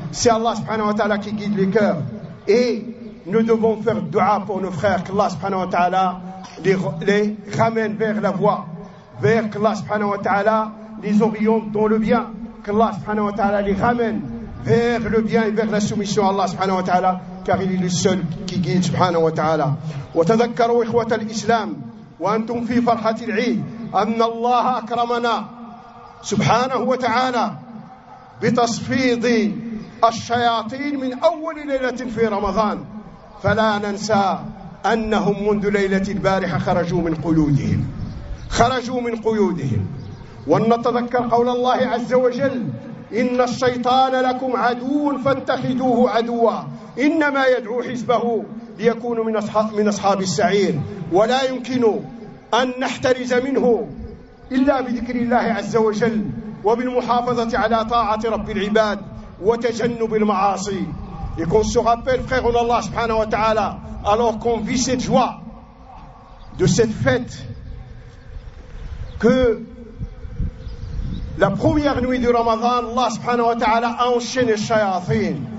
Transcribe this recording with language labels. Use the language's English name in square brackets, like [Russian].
[French] C'est Allah subhanahu wa ta'ala qui guide les cœurs. Et nous devons faire dua pour nos frères, qu'Allah subhanahu wa ta'ala les ramène vers la voie, vers qu'Allah subhanahu wa ta'ala les oriente dans le bien, qu'Allah subhanahu wa ta'ala les ramène vers le bien et vers la soumission à Allah subhanahu wa ta'ala, car il est le seul qui guide subhanahu wa ta'ala. [Arabic] Wa tadhakkaru ikhwat al-islam wa antum fi farhat al-eid anna Allah akramana subhanahu wa ta'ala بتصفيض الشياطين من أول ليلة في رمضان، فلا ننسى أنهم منذ ليلة البارحة خرجوا من قيودهم، خرجوا من قيودهم. ونتذكر قول الله عز وجل: إن الشيطان لكم عدو فاتخذوه عدوا إنما يدعو حزبه ليكونوا من أصحاب السعير. ولا يمكن أن نحترز منه إلا بذكر الله عز وجل وبالمحافظة على طاعة رب العباد وتجنب المعاصي. [French] Et qu'on se rappelle, frère, en Allah subhanahu wa ta'ala, alors qu'on vit cette joie de cette fête, que la première nuit du Ramadan, Allah subhanahu wa ta'ala a enchaîné les shayatin.